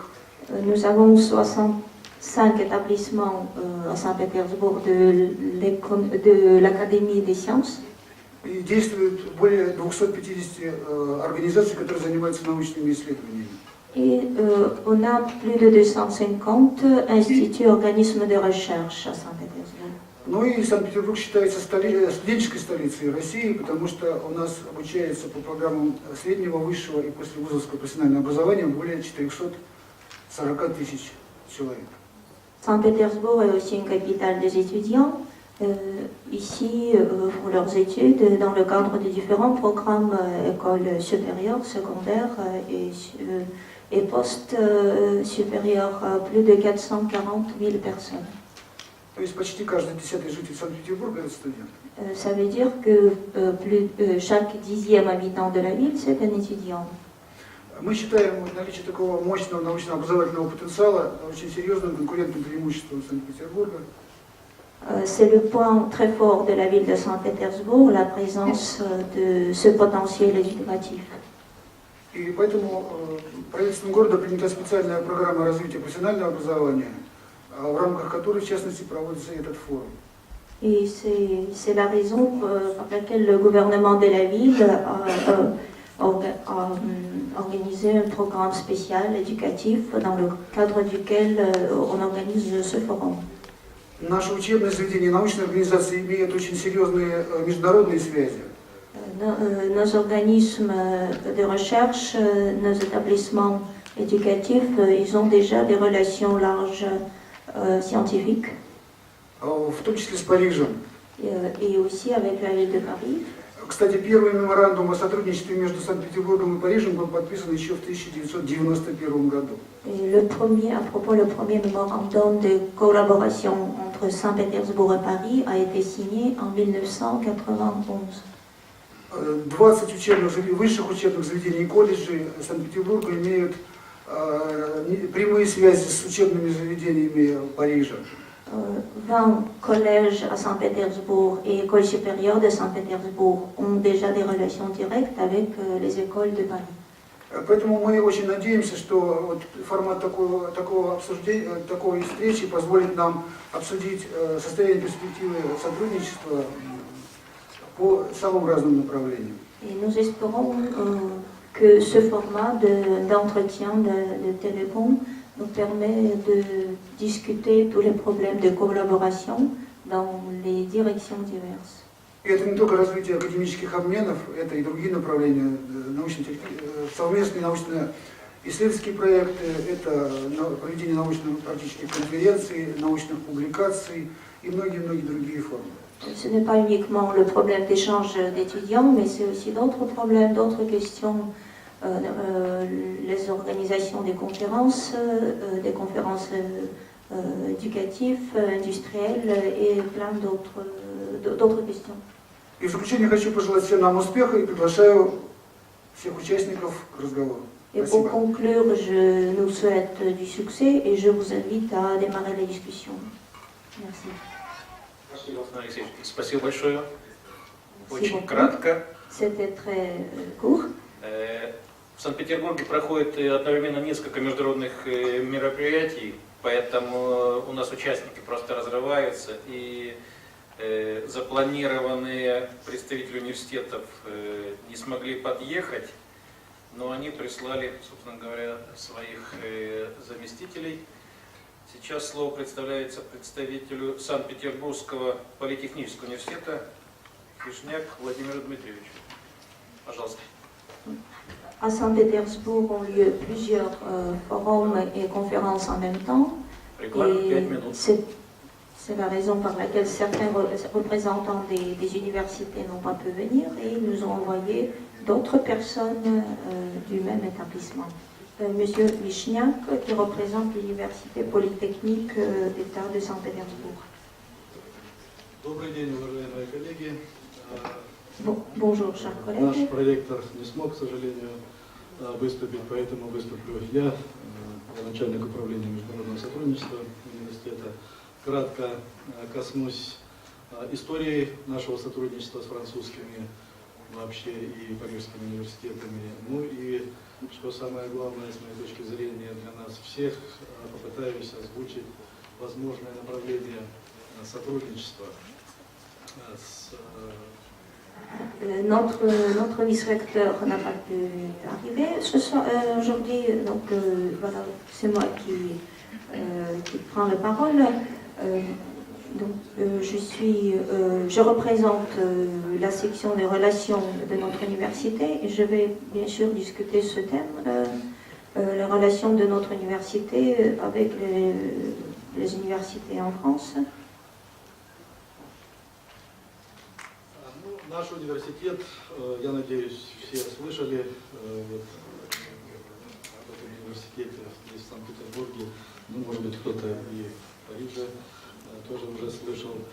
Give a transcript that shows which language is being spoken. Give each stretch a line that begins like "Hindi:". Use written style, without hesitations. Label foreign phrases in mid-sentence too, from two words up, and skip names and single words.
French: Nous avons 65 établissements à Saint-Pétersbourg de l'Académie des sciences.
Russian: И действует более 250 организаций, которые занимаются научными исследованиями.
French: Et on a plus de 250 instituts, organismes de recherche à Saint-Pétersbourg.
Russian: Ну и Санкт-Петербург считается студенческой столицей России, потому что у нас обучается по программам среднего, высшего и послевузовского профессионального образования более 440 тысяч человек.
French: Saint-Pétersbourg est aussi une capitale des étudiants. Ici, font leurs études dans le cadre de différents programmes écoles supérieures, secondaires et post-supérieures, plus de 440 000 personnes.
Russian: То есть почти каждый 10-й житель Санкт-Петербурга – это студент.
French: Ça veut dire que chaque 10e habitant de la ville, c'est un étudiant.
Russian: Мы считаем наличие такого мощного научно-образовательного потенциала очень серьезным конкурентным преимуществом Санкт-Петербурга.
French: C'est le point très fort de la ville de Saint-Pétersbourg, la présence de ce potentiel éducatif.
Russian: И поэтому правительством города принята специальная программа развития профессионального образования, в рамках которой, в частности, проводится этот форум.
French: Et c'est la raison par laquelle le gouvernement de la ville a organisé un programme spécial éducatif dans le cadre duquel on organise ce forum.
Russian: Наши учебные заведения, научные организации имеют очень серьезные международные связи.
French: Nos organismes de recherche, nos établissements éducatifs, ils ont déjà des relations larges scientifiques.
Russian: В том числе с Парижем.
French: Et aussi avec la ville de Paris.
Russian: Кстати, первый меморандум о сотрудничестве между Санкт-Петербургом и Парижем был подписан еще в 1991 году.
French: Et le premier mémorandum de collaboration entre Saint-Pétersbourg et Paris a été signé en 1991.
Russian: 20 высших учебных заведений и колледжей Санкт-Петербурга имеют прямые связи с учебными заведениями Парижа.
French: 20 collèges à Saint-Pétersbourg et écoles supérieures de Saint-Pétersbourg ont déjà des relations directes avec les écoles de Paris.
Russian: Поэтому мы очень надеемся, что вот формат такого обсуждения, такой встречи позволит нам обсудить состояние перспективы сотрудничества по самым разным направлениям.
French: Et nous espérons que ce format d'entretien de téléphone nous permet de discuter tous les problèmes de collaboration dans les directions diverses.
Russian: И это не только развитие академических обменов, это и другие направления, совместные научно-исследовательские проекты, это проведение научно-практических конференций, научных публикаций и многие-многие другие формы.
French: Ce n'est pas uniquement le problème d'échange d'étudiants, mais c'est aussi d'autres problèmes, d'autres questions, les organisations des conférences éducatives, industrielles et plein d'autres questions.
Russian: И в заключение хочу пожелать всем нам успеха и приглашаю всех участников к разговору.
French: Et pour conclure, je nous souhaite du succès et je vous invite à démarrer la discussion. Merci.
Russian: Спасибо большое. Очень кратко.
French: C'était très court.
Russian: В Санкт-Петербурге проходит одновременно несколько международных мероприятий, поэтому у нас участники просто разрываются, и запланированные представители университетов не смогли подъехать, но они прислали, собственно говоря, своих заместителей. Сейчас слово представляется представителю Санкт-Петербургского политехнического университета Вишняк Владимиру Дмитриевичу. Пожалуйста.
French: À Saint-Pétersbourg ont lieu plusieurs forums et conférences en même temps. C'est la raison par laquelle certains représentants des universités n'ont pas pu venir et ils nous ont envoyé d'autres personnes du même établissement. Monsieur Vishniak, qui représente l'Université Polytechnique d'État de Saint-Pétersbourg.
Russian: Добрый день, уважаемые коллеги.
French: Bonjour, chers collègues.
Russian: Наш проректор не смог, к сожалению, выступить, поэтому выступлю я начальник управления международного сотрудничества университета. Кратко коснусь истории нашего сотрудничества с французскими вообще и парижскими университетами. Ну и, что самое главное, с моей точки зрения, для нас всех, попытаюсь озвучить возможное направление сотрудничества с...
French: Notre vice-recteur n'a pas pu arriver aujourd'hui, donc voilà, c'est moi qui prends la parole. Je représente la section des relations de notre université et je vais bien sûr discuter ce thème, les relations de notre université avec les universités en France.
Russian: Наш университет, я надеюсь, все слышали об этом университете здесь, в Санкт-Петербурге, ну, может быть, кто-то и в Париже тоже уже слышал.